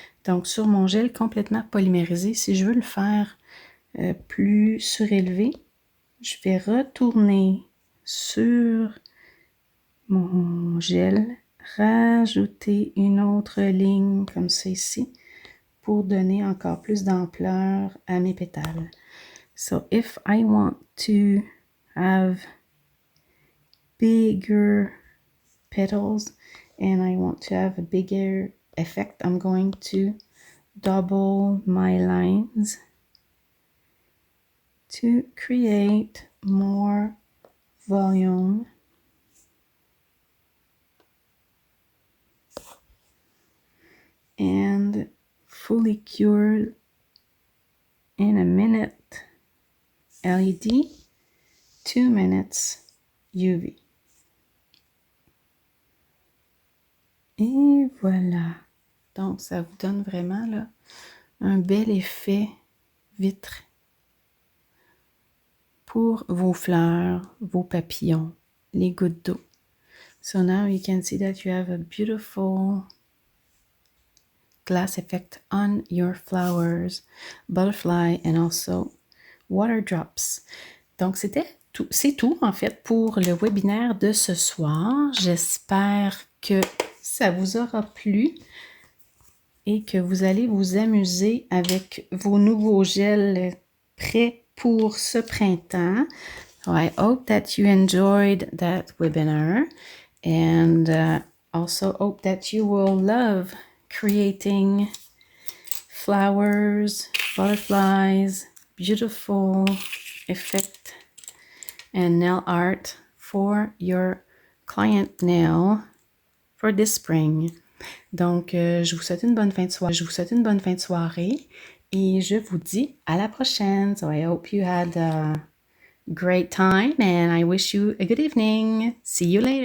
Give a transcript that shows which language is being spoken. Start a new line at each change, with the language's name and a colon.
French: Donc, sur mon gel complètement polymérisé, si je veux le faire plus surélevé, je vais retourner sur mon gel, rajouter une autre ligne comme ça ici pour donner encore plus d'ampleur à mes pétales.
English: So if I want to have bigger petals and I want to have a bigger effect, I'm going to double my lines to create more volume. And fully cured in a minute LED, 2 minutes UV.
French: Et voilà. Donc, ça vous donne vraiment là, un bel effet vitre pour vos fleurs, vos papillons, les gouttes d'eau.
English: So now you can see that you have a beautiful glass effect on your flowers, butterfly, and also water drops.
French: Donc, c'est tout en fait pour le webinaire de ce soir. J'espère que ça vous aura plu et que vous allez vous amuser avec vos nouveaux gels prêts pour ce printemps.
English: So I hope that you enjoyed that webinar and also hope that you will love creating flowers, butterflies, beautiful effect and nail art for your client nail for this spring.
French: Donc, je vous souhaite une bonne fin de soirée. Et je vous dis à la prochaine.
English: So I hope you had a great time and I wish you a good evening. See you later.